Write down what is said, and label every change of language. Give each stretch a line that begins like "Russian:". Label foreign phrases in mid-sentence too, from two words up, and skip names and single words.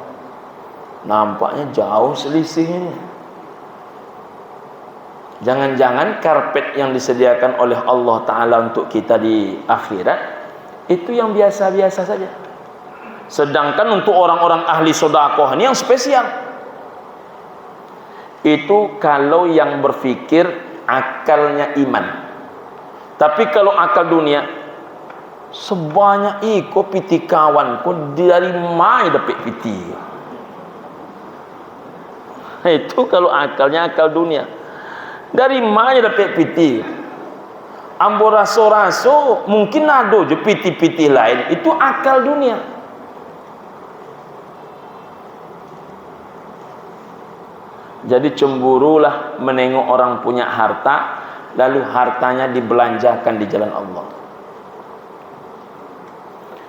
Indonesian: Nampaknya jauh selisihnya. Jangan-jangan karpet yang disediakan oleh Allah Ta'ala untuk kita di akhirat itu yang biasa-biasa saja. Sedangkan untuk orang-orang ahli sedekah ini yang spesial. Itu kalau yang berfikir akalnya iman.
Minangkabau: Tapi kalau akal dunia, sebanyak iko piti kawan ko dari mai dapat piti.
Indonesian: Itu kalau akalnya akal dunia.
Minangkabau: Dari mai dapat piti. Ambo raso-raso mungkin ada je piti-piti lain, itu akal dunia.
Indonesian: Jadi cemburulah menengok orang punya harta, lalu hartanya dibelanjakan di jalan Allah.